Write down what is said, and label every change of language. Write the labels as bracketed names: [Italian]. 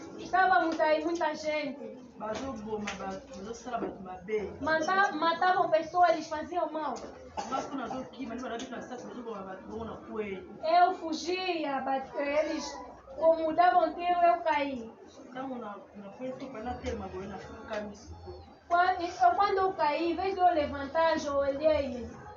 [Portuguese] Estávamos aí, muita gente. [Lingala] bazoboma bato bazosala bato mabe [Portuguese] Matavam pessoas, eles faziam mal. [Lingala] nga mpo nazokima ndi badabika na sasi bazoboma bato bongo na kweli [Portuguese] Eu fugia, eles como davam tiro, eu caí. [Lingala] ntango nakweli sopa natema boye nafukamisi [Portuguese] Quando eu caí, em vez de eu levantar, ajoelhei-me.